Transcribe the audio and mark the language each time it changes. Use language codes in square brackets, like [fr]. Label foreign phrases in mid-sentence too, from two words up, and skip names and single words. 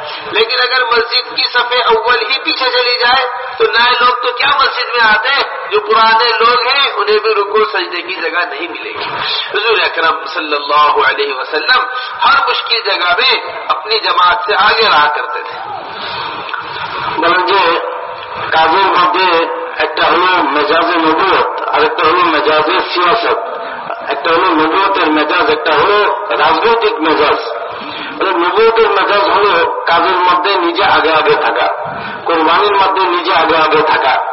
[ur] لیکن اگر مسجد کی صف اول ہی پیچھے چلی جائے تو نئے لوگ تو کیا مسجد میں آتے ہیں، جو پرانے لوگ ہیں انہیں بھی رکوع سجدے کی جگہ نہیں ملے گی. حضور اکرم صلی اللہ علیہ وسلم ہر مشکل جگہ میں اپنی جماعت سے آگے رہا کرتے تھے. [bn] বলেন যে কাজের মধ্যে একটা হলো [ur] مزاجِ نبوت, [bn] আর একটা হলো [ur] مزاجِ سیاست. [bn] একটা হলো নবুয়তের মেজাজ, একটা হলো রাজনৈতিক মেজাজ. নবুয়তের মেজাজ হলো কাজের মধ্যে নিজে আগে থাকা, কোরবানির মধ্যে নিজে আগে থাকা.